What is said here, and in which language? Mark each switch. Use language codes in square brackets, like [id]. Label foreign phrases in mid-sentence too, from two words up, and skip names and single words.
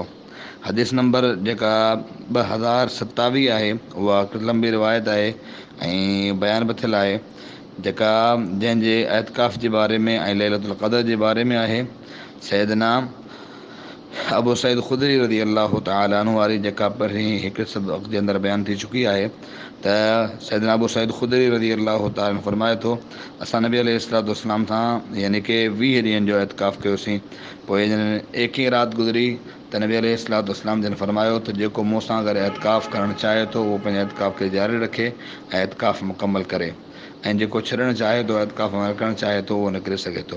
[sd] हदीस नंबर जेका 2027 आहे उहा लंबी रिवायत आहे ऐं बयान बि थियल आहे, जेका जंहिंजे एतिकाफ़ जे बारे में ऐं लैलतुल क़द्र जे बारे में आहे। सैयदना अबू सईद ख़ुदरी [ar] رضي الله تعالى عنه [sd] वारी जेका पहिरीं हिकु सबक़ जे अंदरि बयानु थी चुकी आहे त सैयदना अबू सईद ख़ुदरी [ar] رضي الله تعالى [sd] फरमाए थो, असां नबी [ar] عليه الصلاة والسلام [sd] सां यानी कि 20 ॾींहंनि जो एतिकाफ़ कयोसीं। पोइ जॾहिं एकी राति गुज़री त नबी [ar] عليه الصلاة والسلام [sd] जिन फरमायो त जेको मूं सां गॾु एतिकाफ़ करणु चाहे थो उहो पंहिंजे एतिकाफ़ खे जारी रखे ऐं एतिकाफ़ मुकमल करे, ऐं जेको छॾणु चाहे थो एतिकाफ़ अमल करणु चाहे थो उहो निकिरी सघे थो।